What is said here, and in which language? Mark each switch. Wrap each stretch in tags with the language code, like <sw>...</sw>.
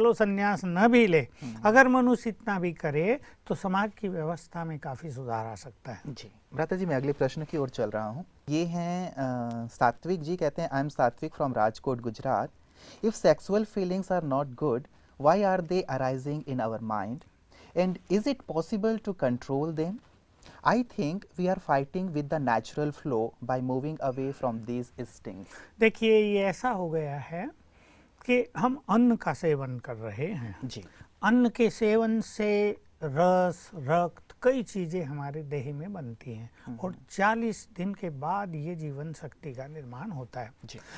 <hi>चलो संन्यास न भी ले, अगर मनुष्य इतना भी करे तो समाज की व्यवस्था में काफी सुधार आ सकता है। जी भ्राता जी, मैं अगले प्रश्न की ओर चल रहा हूँ। ये हैं सात्विक जी, कहते हैं</hi> <en>I am Satvik from Rajkot Gujarat. If sexual feelings are not good, why are they arising in our mind and is it possible to control them? I think we are fighting with the natural flow by moving away from these instincts.</en> <hi>देखिए ये ऐसा हो गया है कि हम अन्न का सेवन कर रहे हैं जी। अन्न के सेवन से रस रक्त कई चीजें हमारे देह में बनती हैं और 40 दिन के बाद ये जीवन शक्ति का निर्माण होता है। जी।</hi>